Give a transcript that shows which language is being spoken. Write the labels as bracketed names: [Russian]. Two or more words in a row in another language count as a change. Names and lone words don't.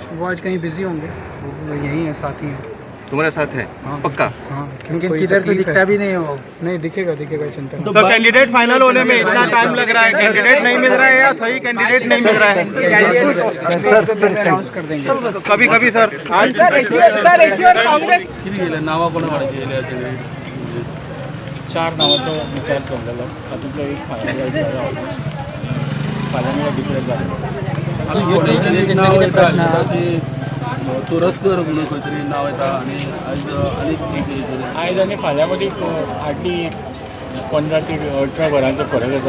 [Hindi] वो आज कहीं बिजी होंगे, वो यहीं है, साथ ही हैं. तुम्हारे साथ है? हाँ, पक्का? हाँ, लेकिन किधर तो दिखता भी नहीं हो. नहीं दिखेगा चिंता नहीं. तो [English] candidate final [Hindi] होने में इतना टाइम लग रहा है, कैंडिडेट नहीं मिल रहा है या सही कैंडिडेट नहीं मिल रहा है? अनाउंस कर देंगे कभी कभी सर आज [Konkani] नावां कोण वाडयलें 4 नांवांचो विचार चल्लेलो. तातूंतलो एक फाल्यां डिक्लेअर जालो. तुरस्कर म्हणून खंय तरी नांव येता आनी आयज आनी फाल्यां मदीं हार्डली 15 ते 18 वरांचो फरक आसा.